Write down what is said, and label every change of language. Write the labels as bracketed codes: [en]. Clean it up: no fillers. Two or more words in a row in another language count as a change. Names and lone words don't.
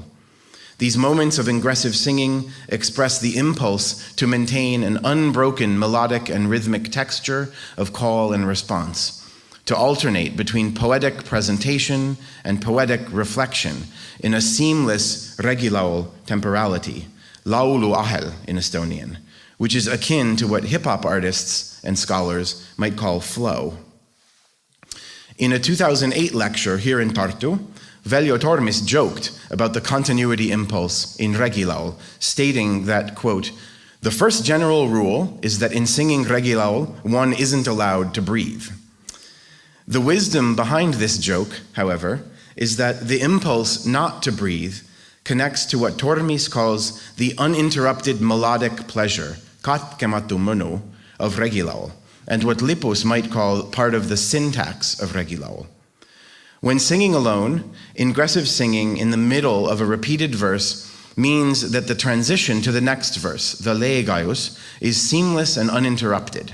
[en] These moments of ingressive singing express the impulse to maintain an unbroken melodic and rhythmic texture of call and response, to alternate between poetic presentation and poetic reflection in a seamless regilaul temporality, [et] laulu ahel [en] in Estonian, which is akin to what hip-hop artists and scholars might call flow. In a 2008 lecture here in Tartu, Veljo Tormis joked about the continuity impulse in regilaul, stating that, quote, "The first general rule is that in singing regilaul, one isn't allowed to breathe." The wisdom behind this joke, however, is that the impulse not to breathe connects to what Tormis calls the uninterrupted melodic pleasure, [et] katkematu mõnu, [en] of regilaul, and what Lipus might call part of the syntax of regilaul. When singing alone, ingressive singing in the middle of a repeated verse means that the transition to the next verse, the leegaius, is seamless and uninterrupted.